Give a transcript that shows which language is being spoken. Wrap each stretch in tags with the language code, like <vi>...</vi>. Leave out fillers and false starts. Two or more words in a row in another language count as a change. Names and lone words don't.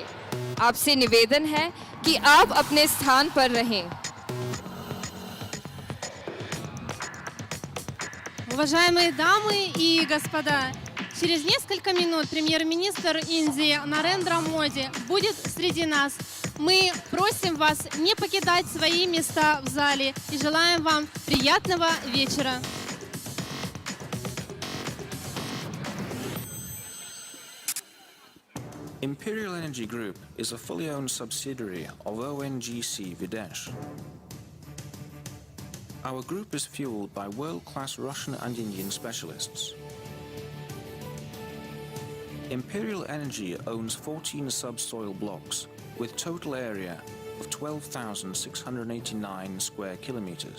<hi>आपसे निवेदन है कि आप अपने स्थान पर रहें।</hi> <ru>Уважаемые дамы и господа, через несколько минут премьер-министр Индии Нарендра Моди будет среди нас. Мы просим вас не покидать свои места в зале и желаем вам приятного вечера.</ru> <en>Imperial Energy Group is a fully owned subsidiary of ONGC Videsh. Our group is fueled by world-class Russian and Indian specialists. Imperial Energy owns 14 subsoil blocks with total area of 12,689 square kilometers.</en>